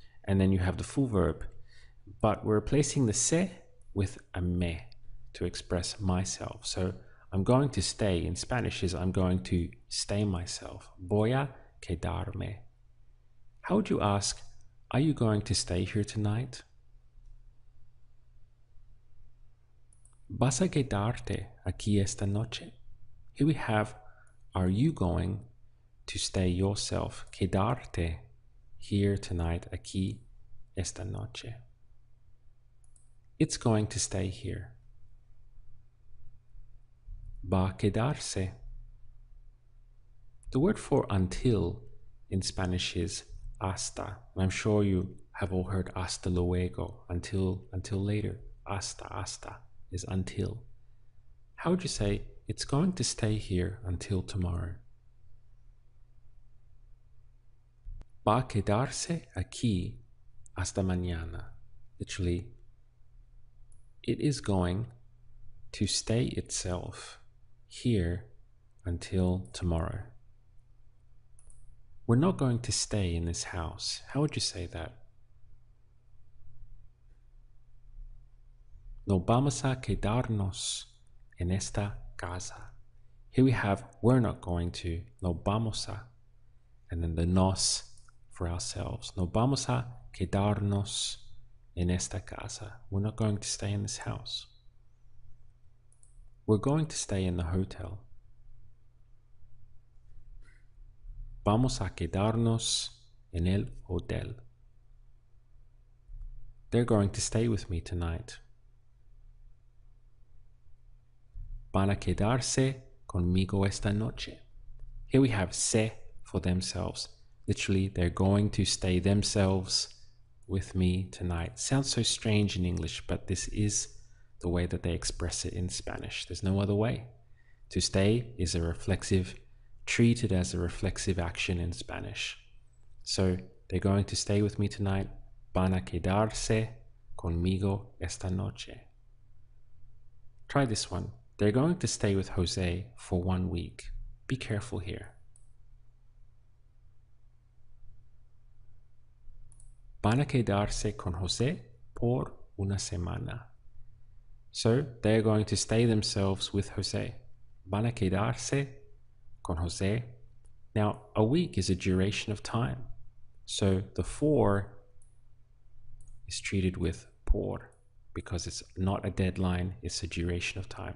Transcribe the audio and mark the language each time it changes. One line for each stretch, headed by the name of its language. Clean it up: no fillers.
English: And then you have the full verb. But we're replacing the se with a me to express myself. So I'm going to stay in Spanish is I'm going to stay myself.
Spanish: Voy a quedarme.
English: How would you ask, are you going to stay here tonight?
Spanish: ¿Vas a quedarte aquí esta noche?
English: Here we have, are you going to stay yourself?
Spanish: Quedarte
English: here tonight,
Spanish: aquí esta noche.
English: It's going to stay here.
Spanish: Va a quedarse.
English: The word for until in Spanish is hasta. I'm sure you have all heard hasta luego, until later. Hasta is until. How would you say it's going to stay here until tomorrow?
Spanish: Va a quedarse aquí hasta mañana.
English: Literally, it is going to stay itself here until tomorrow. We're not going to stay in this house. How would you say that?
Spanish: No vamos a quedarnos en esta casa.
English: Here we have, we're not going to,
Spanish: no vamos a,
English: and then the nos for ourselves.
Spanish: No vamos a quedarnos en esta casa.
English: We're not going to stay in this house. We're going to stay in the hotel.
Spanish: Vamos a quedarnos en el hotel.
English: They're going to stay with me tonight.
Spanish: Van a quedarse conmigo esta noche.
English: Here we have se for themselves. Literally, they're going to stay themselves with me tonight. Sounds so strange in English, but this is the way that they express it in Spanish. There's no other way. To stay is a reflexive, treated as a reflexive action in Spanish. So they're going to stay with me tonight.
Spanish: Van a quedarse conmigo esta noche.
English: Try this one. They're going to stay with Jose for 1 week. Be careful here.
Spanish: Van a quedarse con Jose por una semana.
English: So they're going to stay themselves with Jose.
Spanish: Van a quedarse con Jose.
English: Now, a week is a duration of time. So the for is treated with por because it's not a deadline, it's a duration of time.